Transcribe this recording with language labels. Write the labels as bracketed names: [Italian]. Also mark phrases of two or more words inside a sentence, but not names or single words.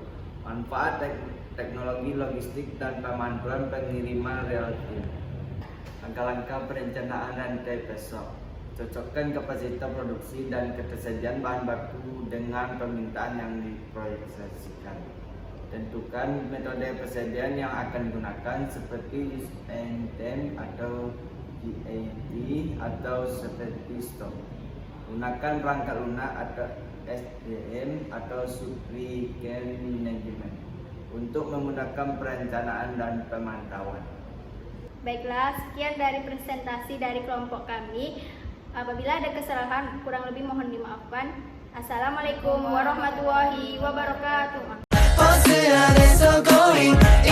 [Indonesian] Manfaat teknologi logistik dan pemanduan pengiriman [English] real time. [Indonesian] Langkah-langkah perencanaan rantai pasok. Cocokkan kapasitas produksi dan ketersediaan bahan baku dengan permintaan yang diproyeksikan. Tentukan metode persediaan yang akan digunakan seperti [English] use and time [Indonesian] atau GAT atau seperti stok. Gunakan perangkat lunak atau SDM atau [English] supply chain management [Indonesian] untuk memudahkan perencanaan dan pemantauan. Baiklah, sekian dari presentasi dari kelompok kami. Apabila ada kesalahan, kurang lebih mohon dimaafkan. [Arabic] السلام عليكم ورحمة الله وبركاته. [Korean] 어디야 내서 going